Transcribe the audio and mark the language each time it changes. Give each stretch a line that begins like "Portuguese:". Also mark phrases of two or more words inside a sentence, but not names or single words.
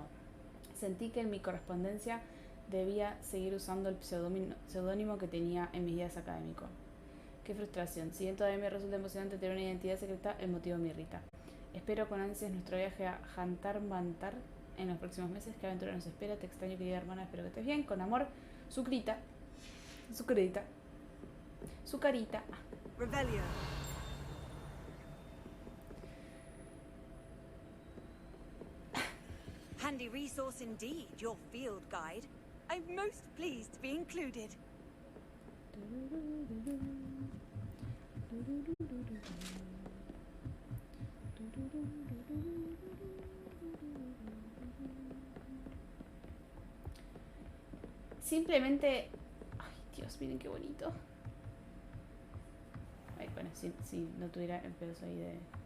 Spanish: Sentí que en mi correspondencia debía seguir usando el seudónimo que tenía en mis días académicos. Qué frustración. Si bien todavía me resulta emocionante tener una identidad secreta, el motivo me irrita. Espero con ansias nuestro viaje a Jantar Mantar en los próximos meses. ¿Qué aventura nos espera? Te extraño, querida hermana. Espero que estés bien. Con amor, Sucrita. Sucarita. Sucarita. Revelio.
English: Handy resource indeed, your field guide. I'm most pleased to be included.
Spanish: Simplemente... Ay, Dios, miren qué bonito. Ay, bueno, si no tuviera el pedazo ahí de...